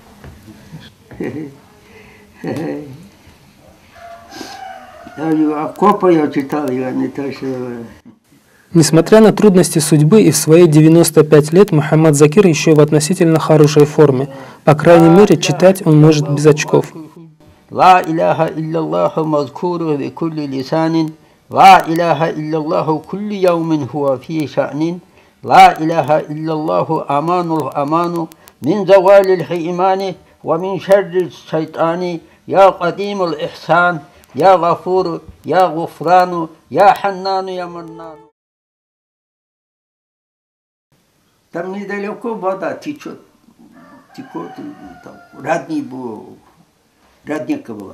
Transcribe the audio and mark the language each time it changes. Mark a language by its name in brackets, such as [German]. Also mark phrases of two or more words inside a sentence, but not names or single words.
[Russian] Даже окопы я читал, я не то что... Несмотря на трудности судьбы, и в свои 95 лет Мухаммад Закир еще в относительно хорошей форме. По крайней мере, читать он может без очков. [Arabic] لا إله إلا الله مذكور في كل لسان، لا إله إلا الله كل يوم هو في شأن، لا إله إلا الله أمان من زوال الإيمان ومن شر الشيطان, يا قديم الإحسان، يا غفور، يا غفران، يا حنان، يا منان. [Russian] Там недалеко вода течет, там родника была.